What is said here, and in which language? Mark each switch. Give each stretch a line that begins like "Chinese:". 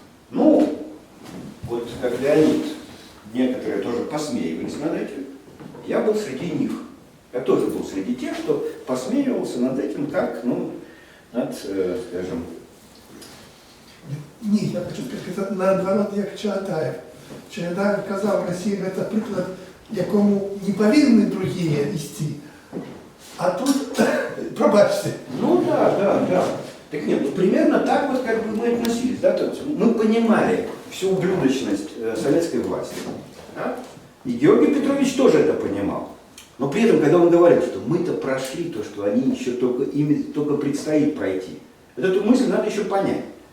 Russian: Ну, вот как Леонид, некоторые тоже посмеивались над этим, я был среди них. Я тоже был среди тех, кто посмеивался над этим, как, ну, над, скажем...
Ukrainian: Ні, я хочу сказати,
Russian: наоборот,
Ukrainian: як Чаадаєв. Чаадаєв казав, Росія – це приклад, якому не повинні другі йти. А тут, пробачте.
Russian: Ну да. Так нет, ну примерно так вот как бы мы относились, да, то есть мы понимали всю ублюдочность советской власти. Да? И Георгий Петрович тоже это понимал. Но при этом, когда он говорил, что мы-то прошли то, что они еще только, им только предстоит пройти, вот эту мысль надо еще понять.